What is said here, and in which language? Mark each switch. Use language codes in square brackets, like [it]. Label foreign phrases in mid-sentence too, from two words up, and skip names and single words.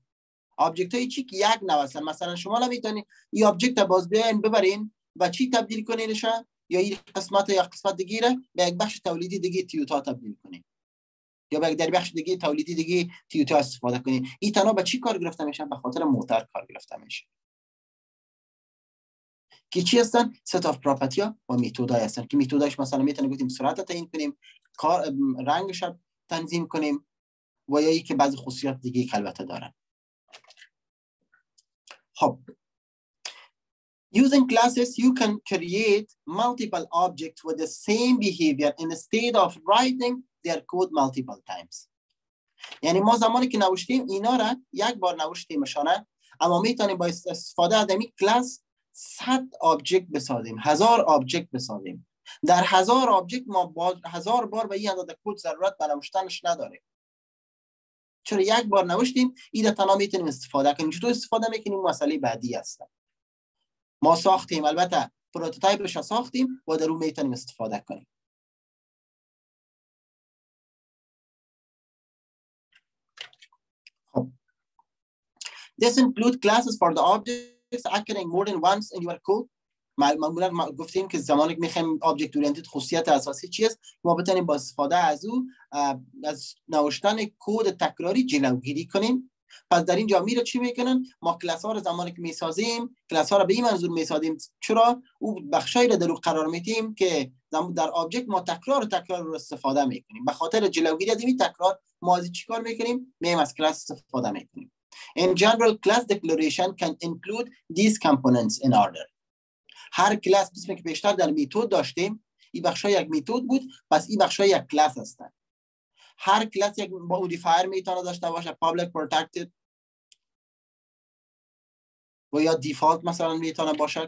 [fa] آبجکت های چی که یک نوع هستن. مثلا شما نمیتونید این آبجکت باز بیاین ببرین و چی تبدیل کنینش، یا این قسمت یا قسمت دیگه را به یک بخش تولیدی دیگه تیوتا تبدیل کنین، یا به در بخش دیگه تولیدی دیگه تیوتا استفاده کنین. این تنها به چی کار گرفته میشه؟ به خاطر موتر کار گرفته میشه که چی هستن؟ [en] set of property [fa] ها و میتودای هستن که میتوداش مثلا میتونه گفتیم سرعت تعیین کنیم، کار رنگش تنظیم کنیم و یا ای که بعضی خصوصیات دیگه که البته دارن. [en] خب using classes you can create multiple objects with the same behavior instead of writing their code multiple times. [fa] یعنی ما زمانی که نوشتیم اینا را یک بار نوشتیمشانه، اما میتونیم با استفاده از این کلاس 100 آبجکت بسازیم، 1000 آبجکت بسازیم. در 1000 آبجکت ما 1000 بار به این عدد کد ضرورت به نوشتنش نداره، چرا یک بار نوشتیم این تنها میتونیم استفاده کنیم. چطور استفاده میکنیم؟ مسئله بعدی است. ما ساختیم، البته پروتوتایپش رو ساختیم و در اون میتونیم استفاده کنیم. [en] خب This include classes for the objects occurring more than once in your code. [fa] معمولا گفتیم که زمانی که میخوایم [en] object oriented [fa] خاصیت اساسی چی است؟ ما بتونیم با استفاده از او از نوشتن کد تکراری جلوگیری کنیم. پس در اینجا میره چی میکنن؟ ما کلاس ها رو زمانی که میسازیم، کلاس ها رو به این منظور میسازیم چرا او بخشایی رو در اون قرار میدیم که در آبجکت ما تکرار رو استفاده میکنیم. به خاطر جلوگیری از این تکرار ما از چیکار میکنیم؟ میایم از کلاس استفاده میکنیم. [en] In general, class declaration can include these components in order. [fa] هر کلاس قسمی که بیشتر در میتود داشتیم، این بخشای یک میتود بود، پس این بخشای یک کلاس هستن. هر کلاس یک مودیفایر میتونه داشته باشه، [en] public protected [fa] و یا دیفالت مثلا میتونه باشه.